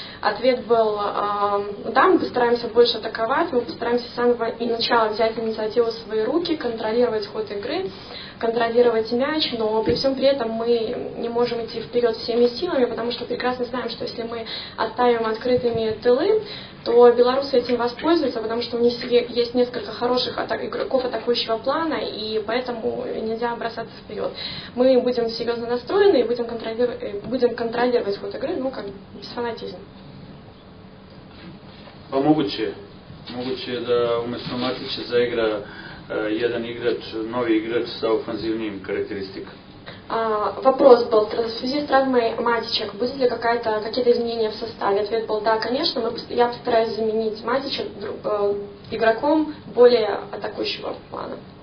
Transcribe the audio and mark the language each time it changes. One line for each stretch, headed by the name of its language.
Russian: Ответ был, да, мы постараемся больше атаковать, мы постараемся с самого начала взять инициативу в свои руки, контролировать ход игры, контролировать мяч, но при всем при этом мы не можем идти вперед всеми силами, потому что прекрасно знаем, что если мы оставим открытыми тылы, то белорусы этим воспользуются, потому что у них есть несколько хороших игроков атакующего плана, и поэтому нельзя бросаться вперед. Мы будем серьезно настроены и будем контролировать ход игры, ну, как без фанатизма.
Serbian: Pa moguće da umjesto Matića zaigra jedan igrač, novi igrač sa ofanzivnim karakтеристиками.
Russian: Вопрос был, в связи с травмой Матича, будет ли какие-то изменения в составе? Ответ был, да, конечно, я постараюсь заменить Матича игроком более атакующего плана.